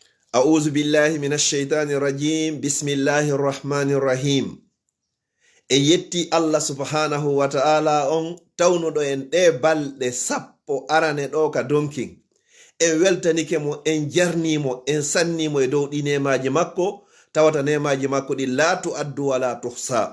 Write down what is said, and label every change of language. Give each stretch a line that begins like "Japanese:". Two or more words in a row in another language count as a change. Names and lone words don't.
Arabic: أعوذ بالله من الشيطان الرجيم. بسم الله الرحمن الرحيم.
Fula: E yetti
Arabic: الله سبحانه وتعالى
Fula: on tawnudo en de balde sappo arane do ka donkin. En weltanike mo, en jarnimo, en sannimo e dow ɗi nemaji makko. Tawata nemaji makko ɗi laatu addu wala tuhsa.